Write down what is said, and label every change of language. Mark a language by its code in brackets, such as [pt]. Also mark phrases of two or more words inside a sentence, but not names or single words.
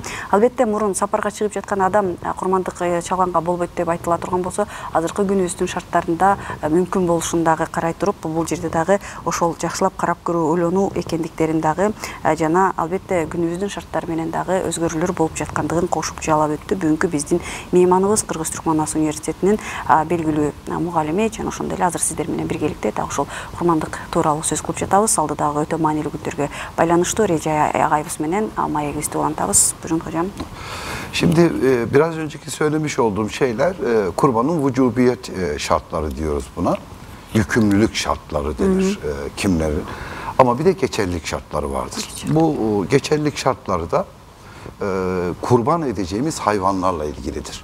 [ky] Албетте, мурун сапарга чыгып жаткан адам курмандык чалганга болбойт деп айтыла турган болсо, азыркы күнүбүздүн шарттарында мүмкүн болушун дагы карай туруп, бул жерде дагы ошол жакшылап карап көрүү, ойлонуу экендиктерин дагы жана албетте күнүбүздүн шарттары менен дагы өзгөрүүлөр болуп жаткандыгын кошуп жалап өттү. Бүгүнкү биздин мейманыбыз Кыргыз Түркман Ас университетинин белгилүү мугалими, жана ошондой эле азыр сиздер менен биргеликте дагы ошол курмандык тууралуу сөз кылып жатабыз. Алдыдагы өтө маанилүү күндөргө байланыштуу Режа агайыбыз менен маегибизди улантабыз. [tr] Buyurun hocam. Şimdi biraz önceki söylemiş olduğum şeyler kurbanın vücubiyet şartları diyoruz buna. Yükümlülük şartları denir kimlerin. Ama bir de geçerlilik şartları vardır. Bu geçerlilik şartları da kurban edeceğimiz hayvanlarla ilgilidir.